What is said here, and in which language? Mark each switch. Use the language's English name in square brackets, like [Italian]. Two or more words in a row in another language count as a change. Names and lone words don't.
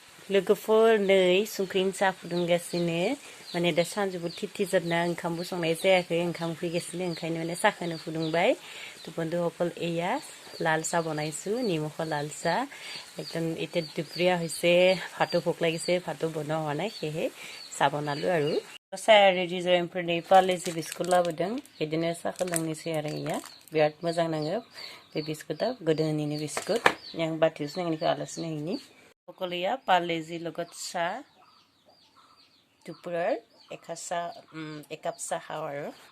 [Bodo] लोगोफोर नै संख्रिनि साहा फुदुंगासिनो माने दा सानजौफु थिथिजोबना ओंखामबो संनाय जायाखै ओंखाम उखैगासिनो ओंखायनो माने साहाखौनो फुदुंबाय [Assamese] তো বন্ধুসকল এয়া লাল চাহ বনাইছো নিমখৰ লাল চাহ একদম এতিয়া দুপৰীয়া হৈছে ভাতো ভোক লাগিছে ভাতো বনোৱা হোৱা নাই সেয়ে চাহ বনালো আৰু চাহ ৰেডি [Bodo] जानायनिफ्राय पार्लेजि बिस्कुट लाबोदों बिदिनो साहाखौ लोंनोसै आरो इया बिराद मोजां नाङो बे बिस्कुटआ गोदोनिनो बिस्कुट आं बाथियावसो नांगौनिखौ आलासि नायैनि [Assamese] সকলোয়া पार्लेजि লগত চাহ দুপৰীয়াৰ একাপ চাহ খাওঁ আৰু